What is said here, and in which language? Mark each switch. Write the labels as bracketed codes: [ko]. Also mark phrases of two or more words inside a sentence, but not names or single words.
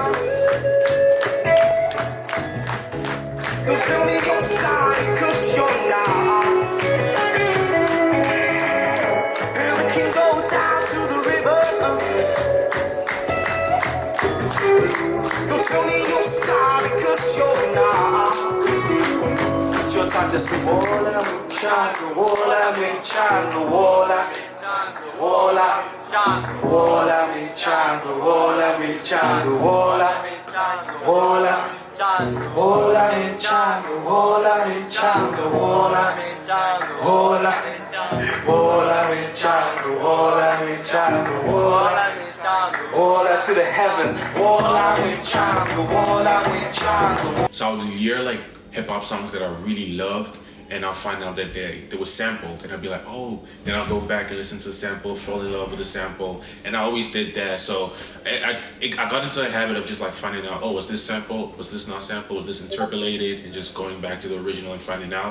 [en] Don't tell me you're sorry, 'cause you're not. We can go down to the river. Don't tell me you're sorry, 'cause you're not. It's your time to sing. Wola minchanga, wola minchanga, wola wola wola minchanga, wola minchanga, wola wola wola minchanga, wola minchanga, wola wola wola minchanga, wola minchanga, wola wola to the heavens, wola minchanga, wola minchanga. So I would hear like hip hop songs that I really loved, and I'll find out that they were sampled, and I'll be like, oh, then I'll go back and listen to the sample, fall in love with the sample, and I always did that. So I got into a habit of just like finding out, oh, was this sample, was this not sample, was this interpolated, and just going back to the original and finding out.